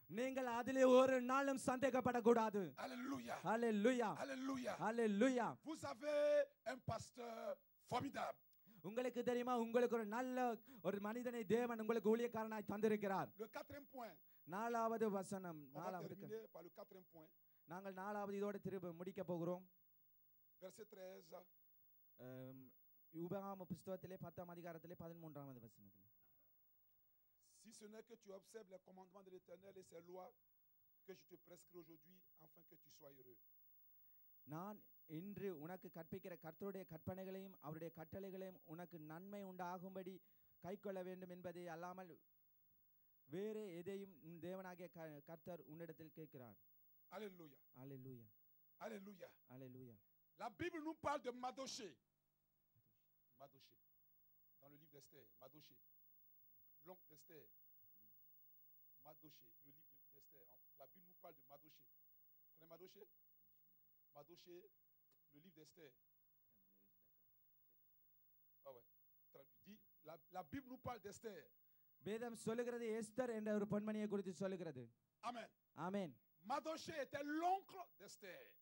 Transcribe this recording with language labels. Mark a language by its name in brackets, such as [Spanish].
[Tamil] நீங்கள் அதிலே ஒரு நாளும் சந்தேகப்படக்கூடாது [French] Alléluia. [Tamil] அல்லேலூயா [French] Alléluia. [Tamil] அல்லேலூயா [French] Vous avez un pasteur formidable. [Tamil] உங்களுக்கு தெரியுமா உங்களுக்கு ஒரு நல்ல ஒரு மனிதனை தேவன் உங்களுக்கு ஊழியக்காரனாய் தந்திருக்கிறார் [French] Le quatrième point. [Tamil] நாலாவது வசனம் [French] On va [Tamil] நாலாவது [French] terminer par le quatrième point. [Tamil] நாங்கள் நாலாவது இதோடு திரும்ப முடிக்க போகிறோம் [French] Verset 13. [Tamil] உபகாம புஸ்தகத்திலே 10ஆம் அதிகாரத்திலே 13வது வசனத்திலே [French] Si ce n'est que tu observes les commandements de l'Éternel et ses lois que je te prescris aujourd'hui, afin que tu sois heureux. [Tamil] நான் இன்று உனக்கு கற்பிக்கிற கர்த்தருடைய கற்பனைகளையும் அவருடைய கட்டளைகளையும் உனக்கு நன்மை உண்டாகும்படி கைக்கொள்ள வேண்டும் என்பதை அல்லாமல் வேறு எதையும் உன் தேவனாகிய கர்த்தர் உன்னிடத்தில் கேட்கிறார். [French] Alléluia. Alléluia. Alléluia. Alléluia. La Bible nous parle de Madoché. Madoché. Dans le livre d'Esther, Madoché. L'oncle d'Esther. Madoché, le livre d'Esther. La Bible nous parle de Madoché. Vous connaissez Madoché? Madoché, le livre d'Esther. Ah ouais. Dit, la Bible nous parle d'Esther. [Tamil] வேதம் சொல்லுகிறது Esther என்ற ஒரு பெண்மணியை குறித்து சொல்லுகிறது. [French] Amen. [Tamil] ஆமென். [French] Madoché était l'oncle d'Esther.